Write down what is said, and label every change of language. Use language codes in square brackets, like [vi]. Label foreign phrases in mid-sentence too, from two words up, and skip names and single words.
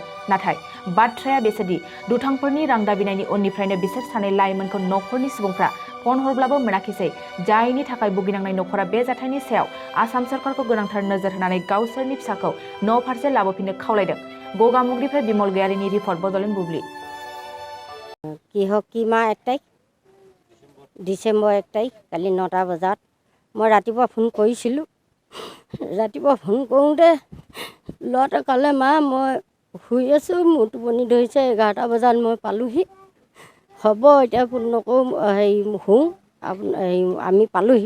[brx] नाथाय बाथ्राया बेसोदि दुथांफोरनि रां दाबिनायनि उननिफ्रायनो बिसोर सानै लाइमोनखौ नखरनि सुबुंफ्रा फन हरब्लाबो मोनाखिसै। जायनि थाखाय भुगिनांनाय नखरा बे जाथायनि सायाव आसाम सरकारखौ गोनांथार नोजोर होनानै गावसोरनि फिसाखौ न' फारसे लाबोफिननो खावलायदों। गगामुखनिफ्राय बिमल गयारिनि रिपर्ट बडलेण्ड बुब्लि। [as] কিহক কি মাহ 1 তাৰিখ ডিচেম্বৰ 1 তাৰিখ কালি 9টা বজাত মই ৰাতিপুৱা ফোন কৰিছিলোঁ। ৰাতিপুৱা ফোন কৰোঁতে ল'ৰাটোৱে ক'লে মা মই শুই আছোঁ, মোৰ টোপনি ধৰিছে। 11টা বজাত মই পালোহি। হ'ব এতিয়া ফোন নকৰোঁ, শুওঁ আমি পালোহি।